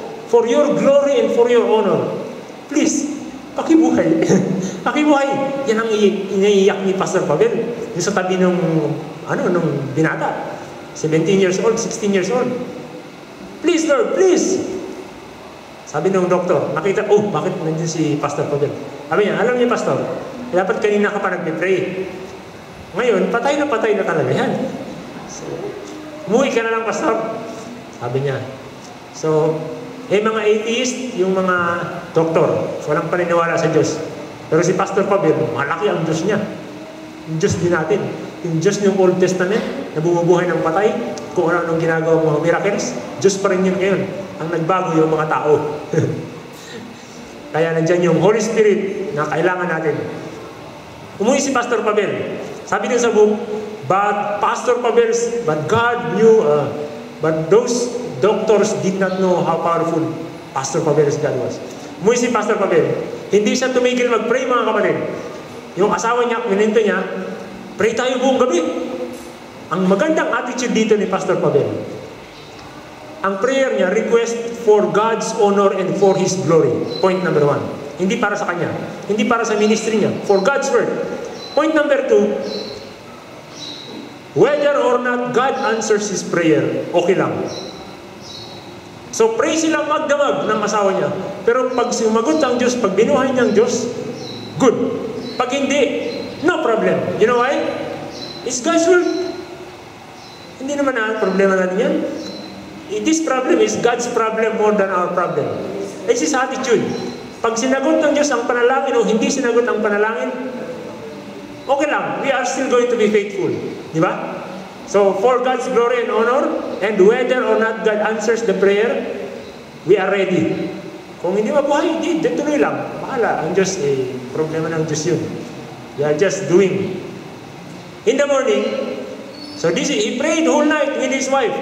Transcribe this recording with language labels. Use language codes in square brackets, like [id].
[en] For your glory and for your honor, please, [tl] pakibuhay. Pakibuhay. Yan ang iniiyak ni Pastor Pabel. Yung sa tabi nung binata. 17 years old, 16 years old. [en] Please, Lord, please. [tl] Sabi ng doktor, nakita, bakit nandiyan si Pastor Pabel? Sabi niya, alam niya, Pastor, dapat kanina ka pa nagpe-pray. Ngayon, patay na talaga yan. So, umuwi ka na lang, Pastor. Sabi niya. So, mga atheist, yung mga doktor, walang paniniwala sa Diyos. Pero si Pastor Pabel, malaki ang Diyos niya. Yung Diyos din natin. Yung Diyos ng Old Testament, na bumubuhay ng patay, kung ano ginagawa mga miracles, Diyos pa rin yun ngayon. Ang nagbago yung mga tao. Kaya nandyan yung Holy Spirit na kailangan natin. Umuwi si Pastor Pabel. Sabi din sa book, [en] but God knew, but those doctors did not know how powerful Pastor Pabel's God was. [tl] Umuwi si Pastor Pabel. Hindi siya tumigil mag-pray, mga kapatid. Yung asawa niya, kininto niya, pray tayo buong gabi. Ang magandang attitude dito ni Pastor Pabel. Ang prayer niya, [en] request for God's honor and for His glory. Point number 1. [tl] Hindi para sa kanya. Hindi para sa ministry niya. [en] For God's word. Point number 2, whether or not God answers his prayer, [tl] okay lang. So pray sila magdamag ng asawa niya. Pero pag sumagot ang Diyos, pag binuhay niyang Diyos, [en] good. [tl] Pag hindi, [en] no problem. You know why? It's God's word. [tl] Hindi naman na problema natin yan. [en] This problem is God's problem more than our problem. It's His attitude. [tl] Pag sinagot ng Diyos ang panalangin o hindi sinagot ang panalangin, okay lang. [en] We are still going to be faithful. [tl] Di ba? [en] So, for God's glory and honor, and whether or not God answers the prayer, we are ready. [tl] Kung hindi mabuhay, hindi, tuloy lang. Bahala. Ang Diyos, problema ng Diyos yun. [en] We are just doing. In the morning, so he prayed whole night with his wife.